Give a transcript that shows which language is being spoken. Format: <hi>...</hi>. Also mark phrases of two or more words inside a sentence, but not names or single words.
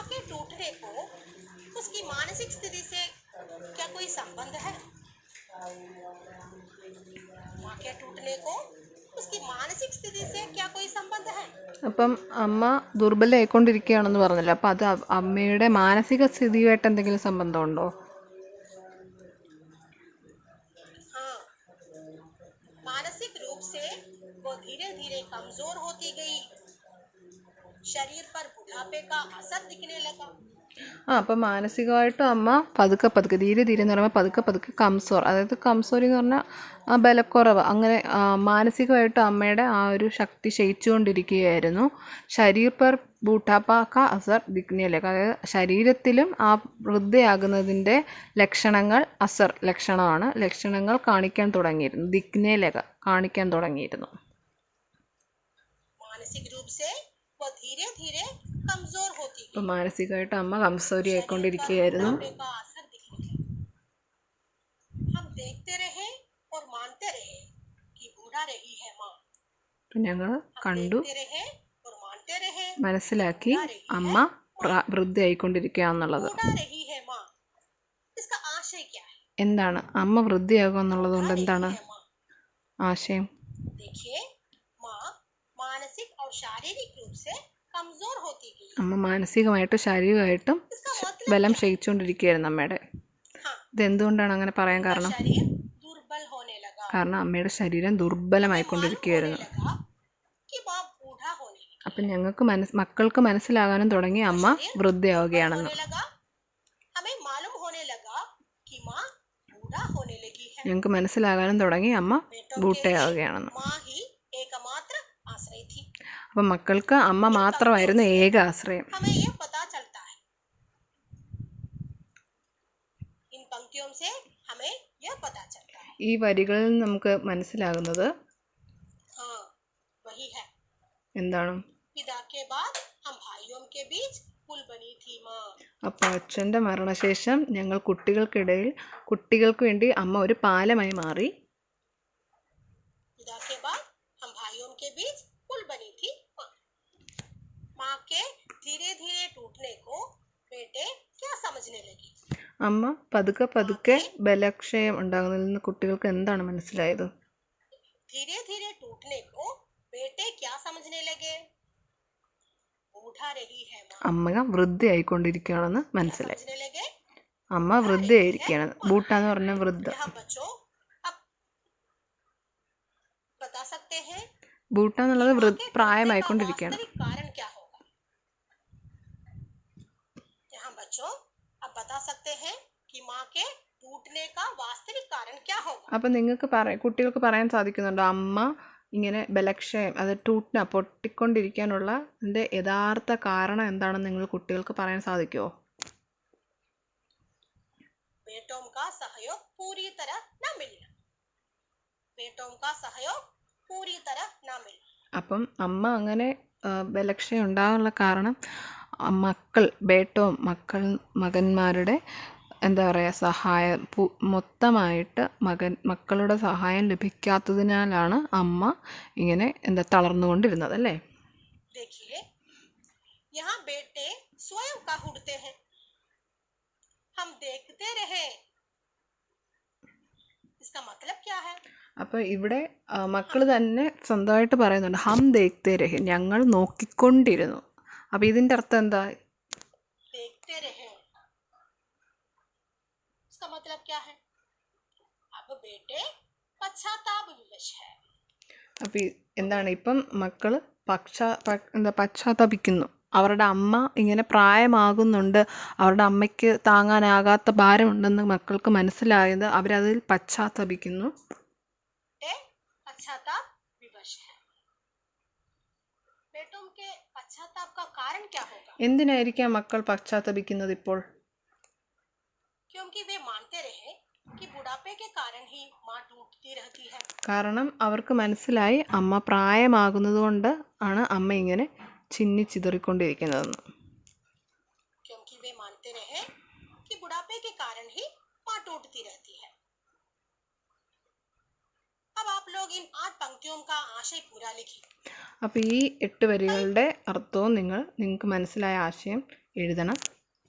<hi>टूटने को उसकी मानसिक स्थिति से क्या कोई संबंध है? माँ के टूटने को उसकी मानसिक स्थिति से क्या कोई संबंध है?</hi> <ml>അപ്പം അമ്മ ദുർബലയായിക്കൊണ്ടിരിക്കുകയാണെന്ന് പറഞ്ഞല്ലോ, അപ്പം അത് അമ്മയുടെ മാനസിക സ്ഥിതിയുമായിട്ട് എന്തെങ്കിലും സംബന്ധമുണ്ടോ?</ml> <hi>हाँ, मानसिक रूप से वो धीरे धीरे कमजोर होती गई, शरीर पर बुढ़ापे का असर दिखने लगा।</hi> <ml>അപ്പം മാനസികമായിട്ടും അമ്മ പതുക്കെ പതുക്കെ</ml> <hi>धीरे धीरे</hi> <ml>എന്ന് പറയുമ്പോൾ പതുക്കെ പതുക്കെ കംസോർ, അതായത് കംസോറി എന്ന് പറഞ്ഞാൽ ബലക്കുറവ്, അങ്ങനെ മാനസികമായിട്ടും അമ്മയുടെ ആ ഒരു ശക്തി ക്ഷയിച്ചുകൊണ്ടിരിക്കുകയായിരുന്നു.</ml> <hi>शरीर पर बुढ़ापे का असर</hi> <ml>ദിഗ്നയിലേക്ക്, അതായത് ശരീരത്തിലും ആ വൃദ്ധയാകുന്നതിൻ്റെ ലക്ഷണങ്ങൾ, അസർ ലക്ഷണമാണ്, ലക്ഷണങ്ങൾ കാണിക്കാൻ തുടങ്ങിയിരുന്നു. ദിഗ്നയിലേക്ക് കാണിക്കാൻ തുടങ്ങിയിരുന്നു.</ml> <hi>मानसिक रूप से वो धीरे धीरे कमजोर होती</hi> <ml>അപ്പം മാനസികമായിട്ട് അമ്മ കംസോരി ആയിക്കൊണ്ടിരിക്കുകയായിരുന്നു.</ml> <hi>बुढ़ापे का असर दिखने लगा। हम देखते रहे और मानते रहे कि बूढ़ा रही है माँ।</hi> <ml>അപ്പം ഞങ്ങൾ കണ്ടു,</ml> <hi>देखते रहे और मानते रहे</hi> <ml>മനസ്സിലാക്കി അമ്മ വൃദ്ധയായിക്കൊണ്ടിരിക്കുകയാണെന്നുള്ളത്.</ml> <hi>बूढ़ा रही है माँ। इसका आशय क्या है?</hi> <ml>എന്താണ് അമ്മ വൃദ്ധയാകുക എന്നുള്ളത് കൊണ്ട് എന്താണ്</ml> <hi>है माँ।</hi> <ml>ആശയം?</ml> <hi>देखिए, माँ मानसिक और शारीरिक रूप से कमजोर होती गई।</hi> <ml>അമ്മ മാനസികമായിട്ടും ശാരീരികമായിട്ടും</ml> <hi>इसका मतलब</hi> <ml>ബലം ക്ഷയിച്ചുകൊണ്ടിരിക്കുകയായിരുന്നു അമ്മയുടെ.</ml> <hi>हाँ,</hi> <ml>ഇതെന്തുകൊണ്ടാണ് അങ്ങനെ പറയാൻ കാരണം?</ml> <hi>शरीर दुर्बल होने लगा।</hi> <ml>കാരണം അമ്മയുടെ ശരീരം ദുർബലമായിക്കൊണ്ടിരിക്കുകയായിരുന്നു.</ml> <hi>लगा कि माँ बूढ़ा होने लगी।</hi> <ml>അപ്പം ഞങ്ങൾക്ക് മക്കൾക്ക് മനസ്സിലാകാനും തുടങ്ങി അമ്മ വൃദ്ധയാവുകയാണെന്ന്.</ml> <hi>होने लगा, हमें मालूम होने लगा कि माँ बूढ़ा होने लगी है।</hi> <ml>ഞങ്ങൾക്ക് മനസ്സിലാകാനും തുടങ്ങി അമ്മ ബൂട്ടയാവുകയാണെന്ന്.</ml> <hi>माँ ही एकमात्र आश्रय थी।</hi> <ml>അപ്പം മക്കൾക്ക് അമ്മ മാത്രമായിരുന്നു ഏക ആശ്രയം.</ml> <hi>हमें ये पता चलता है, इन पंक्तियों से हमें यह पता चलता है।</hi> <ml>ഈ വരികളിൽ നിന്ന് നമുക്ക് മനസ്സിലാകുന്നത്</ml> <hi>हाँ, वही है।</hi> <ml>എന്താണ്?</ml> <hi>पिता के बाद हम भाइयों के बीच पुल बनी थी माँ।</hi> <ml>അപ്പോൾ അച്ഛൻ്റെ മരണശേഷം ഞങ്ങൾ കുട്ടികൾക്ക് വേണ്ടി അമ്മ ഒരു പാലമായി മാറി.</ml> <hi>पिता के बाद हम भाइयों के बीच पुल बनी थी माँ। माँ के धीरे धीरे टूटने को बेटे क्या समझने लगी?</hi> <ml>അമ്മ പതുക്കെ പതുക്കെ ബലക്ഷയം ഉണ്ടാകുന്നതിൽ നിന്ന് കുട്ടികൾക്ക് എന്താണ് മനസ്സിലായത്?</ml> <hi>धीरे धीरे टूटने को बेटे क्या समझने लगे? बूढ़ा रही है माँ।</hi> <ml>അമ്മ വൃദ്ധയായിക്കൊണ്ടിരിക്കുകയാണെന്ന് മനസ്സിലായി.</ml> <hi>समझने लगे?</hi> <ml>അമ്മ വൃദ്ധയായിരിക്കുകയാണ്. ബൂട്ട എന്ന് പറഞ്ഞ വൃദ്ധ.</ml> <hi>यहाँ बच्चों अब बता सकते हैं</hi> <ml>ബൂട്ട എന്നുള്ളത്</ml> <hi>माँ के</hi> <ml>പ്രായമായിക്കൊണ്ടിരിക്കുകയാണ്.</ml> <hi>वास्तविक कारण क्या होगा? यहाँ बच्चों अब बता सकते हैं कि माँ के टूटने का वास्तविक कारण क्या होगा?</hi> <ml>അപ്പം നിങ്ങൾക്ക് കുട്ടികൾക്ക് പറയാൻ സാധിക്കുന്നുണ്ടോ അമ്മ ഇങ്ങനെ ബലക്ഷയം, അത് പൊട്ടിക്കൊണ്ടിരിക്കാനുള്ള അതിൻ്റെ യഥാർത്ഥ കാരണം എന്താണെന്ന് നിങ്ങൾ കുട്ടികൾക്ക് പറയാൻ സാധിക്കുമോ?</ml> <hi>बेटों का सहयोग पूरी तरह न मिलना। बेटों का सहयोग पूरी तरह न मिलना।</hi> <ml>അപ്പം അമ്മ അങ്ങനെ ബലക്ഷയം ഉണ്ടാകാനുള്ള കാരണം മകന്മാരുടെ എന്താ പറയുക സഹായം മൊത്തമായിട്ട് മക്കളുടെ സഹായം ലഭിക്കാത്തതിനാലാണ് അമ്മ ഇങ്ങനെ തളർന്നുകൊണ്ടിരുന്നത്, അല്ലേ?</ml> <hi>देखिए, यहाँ बेटे स्वयं का उड़ते हैं, हम देखते रहे। इसका मतलब क्या है?</hi> <ml>അപ്പോൾ ഇവിടെ മക്കൾ തന്നെ സ്വന്തമായിട്ട് പറയുന്നുണ്ട്,</ml> <hi>हम देखते रहे,</hi> <ml>ഞങ്ങൾ നോക്കിക്കൊണ്ടിരുന്നു. അപ്പോൾ ഇതിൻ്റെ അർത്ഥം എന്താ?</ml> <hi>देखते रहे, इसका मतलब क्या है? अब बेटे पश्चाताप विवश है।</hi> <ml>അപ്പോൾ എന്താണ് ഇപ്പം മക്കൾ പശ്ചാത്തപിക്കുന്നു. അവരുടെ അമ്മ ഇങ്ങനെ പ്രായമാകുന്നുണ്ട്, അവരുടെ അമ്മയ്ക്ക് താങ്ങാനാകാത്ത ഭാരമുണ്ടെന്ന് മക്കൾക്ക് മനസ്സിലായത് അവരതിൽ പശ്ചാത്തപിക്കുന്നു.</ml> <hi>पश्चाताप विवश है। बेटों के पश्चाताप का कारण क्या होगा?</hi> <ml>എന്തിനായിരിക്കാം മക്കൾ പശ്ചാത്തപിക്കുന്നത് ഇപ്പോൾ?</ml> <hi>क्योंकि वे मानते रहे कि बुढ़ापे के कारण ही माँ टूटती रहती है।</hi> <ml>കാരണം അവർക്ക് മനസ്സിലായി അമ്മ പ്രായമാകുന്നത് കൊണ്ട് ആണ് അമ്മ ഇങ്ങനെ ചിന്നിച്ചിതറിക്കൊണ്ടിരിക്കുന്നതെന്ന്.</ml> <hi>क्योंकि वे मानते रहे कि बुढ़ापे के कारण ही माँ टूटती रहती है। अब आप लोग इन 8 पंक्तियों का आशय पूरा लिखिए।</hi> <ml>അപ്പോൾ ഈ 8 വരികളുടെ അർത്ഥവും നിങ്ങൾക്ക് മനസ്സിലായ ആശയം എഴുതണം.</ml>